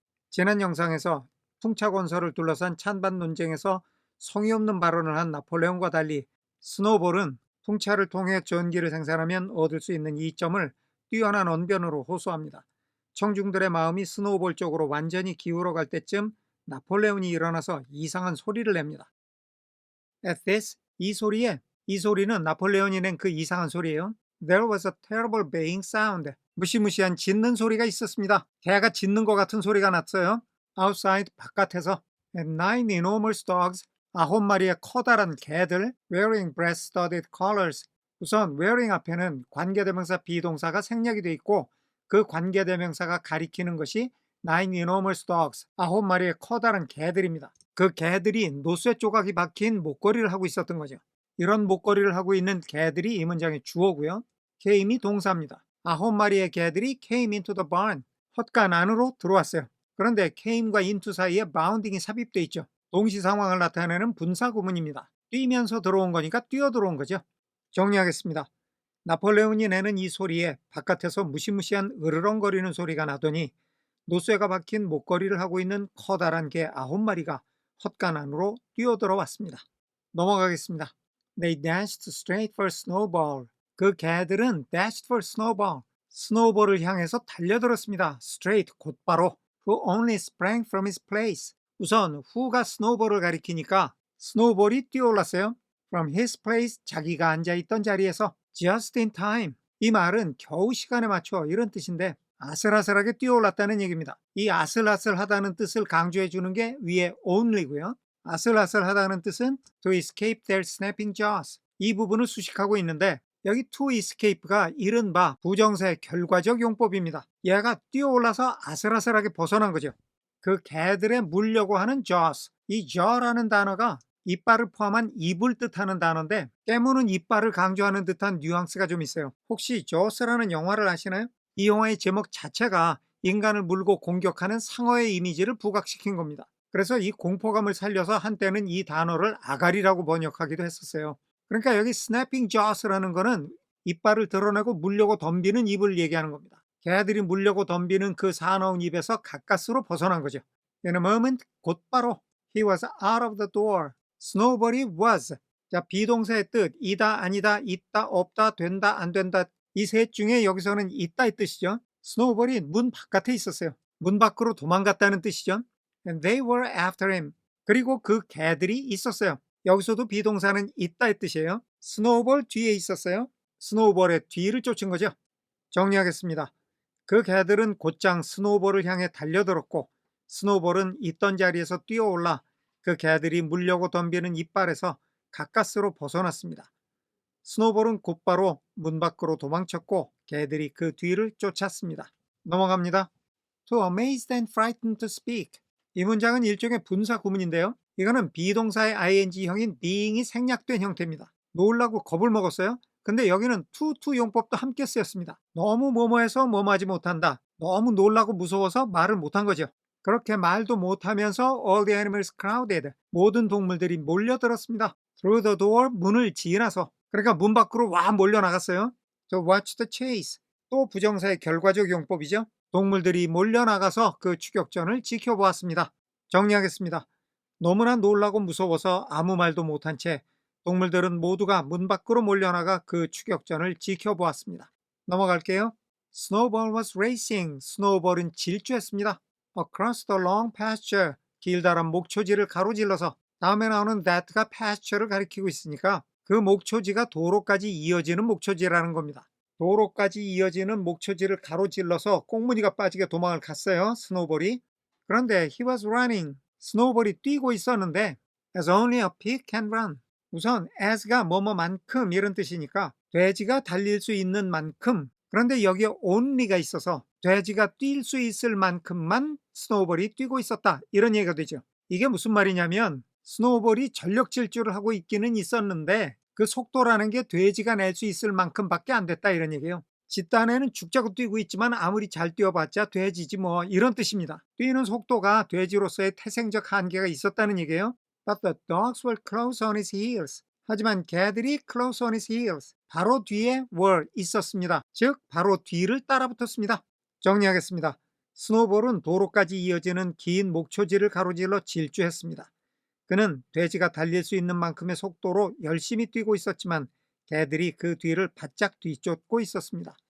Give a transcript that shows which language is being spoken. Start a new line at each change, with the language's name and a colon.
Korean: 지난 영상에서 풍차 건설을 둘러싼 찬반 논쟁에서 성의 없는 발언을 한 나폴레옹과 달리 스노우볼은 풍차를 통해 전기를 생산하면 얻을 수 있는 이점을 뛰어난 언변으로 호소합니다. 청중들의 마음이 스노우볼 쪽으로 완전히 기울어 갈 때쯤 나폴레옹이 일어나서 이상한 소리를 냅니다.
English: At this,
Korean: 이 소리는 나폴레옹이 낸 그 이상한 소리예요.
English: There was a terrible baying sound.
Korean: 무시무시한 짖는 소리가 있었습니다. 개가 짖는 것 같은 소리가 났어요.
English: Outside,
Korean: 바깥에서.
English: And 9 enormous dogs,
Korean: 9마리의 커다란 개들,
English: wearing brass-studded collars.
Korean: 우선 wearing 앞에는 관계대명사 비동사가 생략이 돼 있고 그 관계대명사가 가리키는 것이
English: 9 enormous dogs,
Korean: 9마리의 커다란 개들입니다. 그 개들이 노쇠 조각이 박힌 목걸이를 하고 있었던 거죠. 이런 목걸이를 하고 있는 개들이 이 문장의 주어고요. came이 동사입니다. 9마리의 개들이
English: came into the barn,
Korean: 헛간 안으로 들어왔어요. 그런데 came과 into 사이에 bounding이 삽입돼 있죠. 동시 상황을 나타내는 분사 구문입니다. 뛰면서 들어온 거니까 뛰어 들어온 거죠. 정리하겠습니다. 나폴레옹이 내는 이 소리에 바깥에서 무시무시한 으르렁거리는 소리가 나더니 노쇠가 박힌 목걸이를 하고 있는 커다란 개 9마리가 헛간 안으로 뛰어들어왔습니다. 넘어가겠습니다.
English: They dashed straight for Snowball.
Korean: 그 개들은
English: dashed for Snowball.
Korean: 스노우볼을 향해서 달려들었습니다. Straight, 곧바로.
English: Who only sprang from his place.
Korean: 우선 who가 스노우볼을 가리키니까 스노우볼이 뛰어올랐어요.
English: From his place,
Korean: 자기가 앉아있던 자리에서.
English: Just in time.
Korean: 이 말은 겨우 시간에 맞춰 이런 뜻인데 아슬아슬하게 뛰어올랐다는 얘기입니다. 이 아슬아슬하다는 뜻을 강조해 주는 게 위에 only고요. 아슬아슬하다는 뜻은
English: to escape their snapping jaws.
Korean: 이 부분을 수식하고 있는데 여기 to escape가 이른바 부정사의 결과적 용법입니다. 얘가 뛰어올라서 아슬아슬하게 벗어난 거죠. 그 개들에 물려고 하는 jaws. 이 jaw라는 단어가 이빨을 포함한 입을 뜻하는 단어인데 깨무는 이빨을 강조하는 듯한 뉘앙스가 좀 있어요. 혹시 jaws라는 영화를 아시나요? 이 영화의 제목 자체가 인간을 물고 공격하는 상어의 이미지를 부각시킨 겁니다. 그래서 이 공포감을 살려서 한때는 이 단어를 아가리라고 번역하기도 했었어요. 그러니까 여기
English: snapping jaws
Korean: 라는 거는 이빨을 드러내고 물려고 덤비는 입을 얘기하는 겁니다. 개들이 물려고 덤비는 그 사나운 입에서 가까스로 벗어난 거죠.
English: In a moment,
Korean: 곧바로
English: he was out of the door. Snowball이 was.
Korean: 자, 비동사의 뜻, 이다, 아니다, 있다, 없다, 된다, 안 된다. 이 셋 중에 여기서는 있다의 뜻이죠. 스노우볼이 문 바깥에 있었어요. 문 밖으로 도망갔다는 뜻이죠.
English: And they were after him.
Korean: 그리고 그 개들이 있었어요. 여기서도 비동사는 있다의 뜻이에요. 스노우볼 뒤에 있었어요. 스노우볼의 뒤를 쫓은 거죠. 정리하겠습니다. 그 개들은 곧장 스노우볼을 향해 달려들었고 스노우볼은 있던 자리에서 뛰어올라 그 개들이 물려고 덤비는 이빨에서 가까스로 벗어났습니다. 스노우볼은 곧바로 문 밖으로 도망쳤고 개들이 그 뒤를 쫓았습니다. 넘어갑니다.
English: Too amazed and frightened to speak.
Korean: 이 문장은 일종의 분사 구문인데요. 이거는 비동사의 ing형인 being이 생략된 형태입니다. 놀라고 겁을 먹었어요. 근데 여기는 to 용법도 함께 쓰였습니다. 너무 뭐뭐해서 뭐뭐하지 못한다. 너무 놀라고 무서워서 말을 못한 거죠. 그렇게 말도 못하면서
English: all the animals crowded.
Korean: 모든 동물들이 몰려들었습니다.
English: Through the door,
Korean: 문을 지나서. 그러니까 문 밖으로 와 몰려나갔어요.
English: To watch the chase.
Korean: 또 부정사의 결과적 용법이죠. 동물들이 몰려나가서 그 추격전을 지켜보았습니다. 정리하겠습니다. 너무나 놀라고 무서워서 아무 말도 못한 채 동물들은 모두가 문 밖으로 몰려나가 그 추격전을 지켜보았습니다. 넘어갈게요.
English: Snowball was racing.
Korean: 스노우볼은 질주했습니다.
English: Across the long pasture.
Korean: 길다란 목초지를 가로질러서. 다음에 나오는 that가 pasture를 가리키고 있으니까 그 목초지가 도로까지 이어지는 목초지라는 겁니다. 도로까지 이어지는 목초지를 가로질러서 꽁무니가 빠지게 도망을 갔어요. 스노우볼이. 그런데
English: he was running.
Korean: 스노우볼이 뛰고 있었는데
English: as only a pig can run.
Korean: 우선 as가 뭐뭐만큼 이런 뜻이니까 돼지가 달릴 수 있는 만큼. 그런데 여기에 only가 있어서 돼지가 뛸 수 있을 만큼만 스노우볼이 뛰고 있었다. 이런 얘기가 되죠. 이게 무슨 말이냐면 스노우볼이 전력 질주를 하고 있기는 있었는데 그 속도라는 게 돼지가 낼 수 있을 만큼밖에 안 됐다 이런 얘기예요. 집단에는 죽자고 뛰고 있지만 아무리 잘 뛰어봤자 돼지지 뭐 이런 뜻입니다. 뛰는 속도가 돼지로서의 태생적 한계가 있었다는 얘기예요.
English: But the dogs were close on his heels.
Korean: 하지만 개들이
English: close on his heels.
Korean: 바로 뒤에 were 있었습니다. 즉 바로 뒤를 따라붙었습니다. 정리하겠습니다. 스노우볼은 도로까지 이어지는 긴 목초지를 가로질러 질주했습니다. 그는 돼지가 달릴 수 있는 만큼의 속도로 열심히 뛰고 있었지만 개들이 그 뒤를 바짝 뒤쫓고 있었습니다.